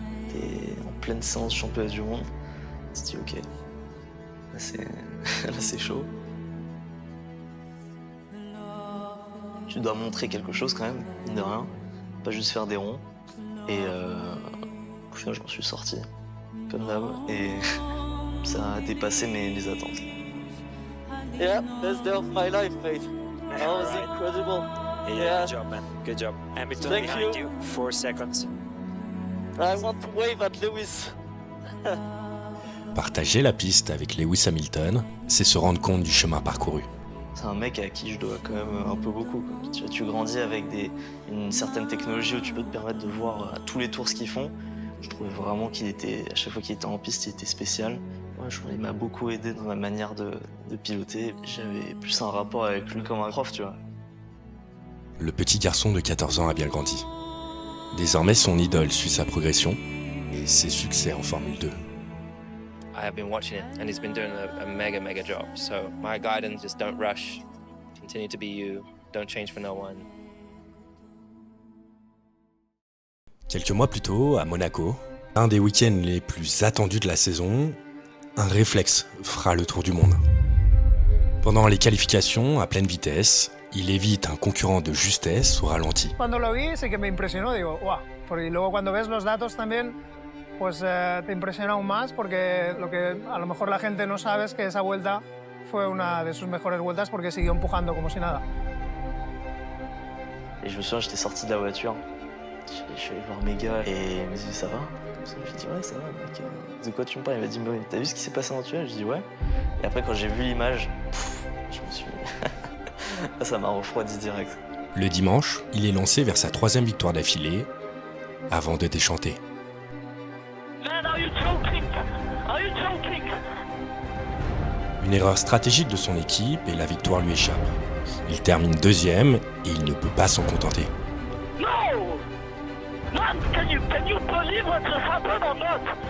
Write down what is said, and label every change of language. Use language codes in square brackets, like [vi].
[fr] T'es en pleine séance championnat du monde. Tu te dis ok, là c'est chaud. Tu dois montrer quelque chose quand même, mine de rien. Pas juste faire des ronds. Et au final je m'en suis sorti, comme d'hab. Et ça a dépassé mes attentes. [en] Yeah, best day of my life, mate. That was incredible. Yeah, good job, man. Good job. Hamilton Thank behind you. 4 seconds. I want to wave at Lewis. [fr] Partager la piste avec Lewis Hamilton, c'est se rendre compte du chemin parcouru. C'est un mec à qui je dois quand même un peu beaucoup, quoi. Tu grandis avec une certaine technologie où tu peux te permettre de voir à tous les tours ce qu'ils font. Je trouvais vraiment qu'il était, à chaque fois qu'il était en piste, il était spécial. Ouais, il m'a beaucoup aidé dans ma manière de piloter. J'avais plus un rapport avec lui comme un prof, tu vois. Le petit garçon de 14 ans a bien grandi. Désormais, son idole suit sa progression et ses succès en Formule 2. [en] I have been watching it and he's been doing a mega job. So my guidance is don't rush, continue to be you, don't change for no one. [fr] Quelques mois plus tôt, à Monaco, un des week-ends les plus attendus de la saison, un réflexe fera le tour du monde. Pendant les qualifications, à pleine vitesse, il évite un concurrent de justesse au ralenti. [es] Cuando lo vi, sí que me impresionó, digo, ¡guau! Porque luego cuando ves los datos también, pues te impresiona aún más porque lo que a lo mejor la gente no sabe es que esa vuelta fue una de sus mejores vueltas porque siguió empujando como si nada. [fr] Et je me souviens, j'étais sorti de la voiture, je suis allé voir mes gars et ils me disaient ça va? J'ai dit ouais ça va mec, de quoi tu me parles? Il m'a dit mais t'as vu ce qui s'est passé dans le tunnel? J'ai dit ouais. Et après quand j'ai vu l'image, je me suis... ça m'a refroidi direct. Le dimanche, il est lancé vers sa 3e victoire d'affilée, avant de déchanter. [en] Man, are you joking? Are you joking? [fr] Une erreur stratégique de son équipe et la victoire lui échappe. Il termine 2e et il ne peut pas s'en contenter. [en] No! Man, can you believe what just happened or not?